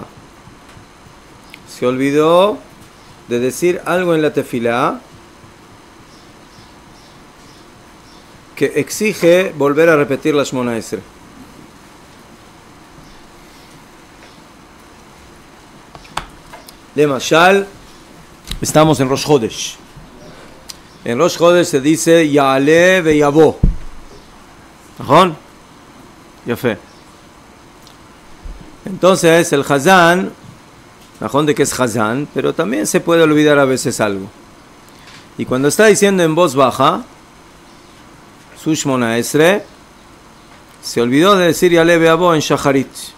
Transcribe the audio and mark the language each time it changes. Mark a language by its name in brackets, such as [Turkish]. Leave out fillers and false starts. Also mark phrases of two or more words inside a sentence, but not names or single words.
[Spanish] Se olvidó de decir algo en la tefila que exige volver a repetir la [Hebrew] שמונה עשרה. [Spanish] Lemashal, estamos en [Hebrew] ראש חודש. [Spanish] En [Hebrew] ראש חודש [Spanish] se dice [Hebrew] יעלה ויבוא. ¿נכון? יפה. [Spanish] Entonces el Hazán, ¿ajón de qué es Hazán? Pero también se puede olvidar a veces algo. Y cuando está diciendo en voz baja su [Hebrew] שמונה עשרה, [Spanish] se olvidó de decir [Hebrew] יעלה ויבוא [Spanish] en Shacharit.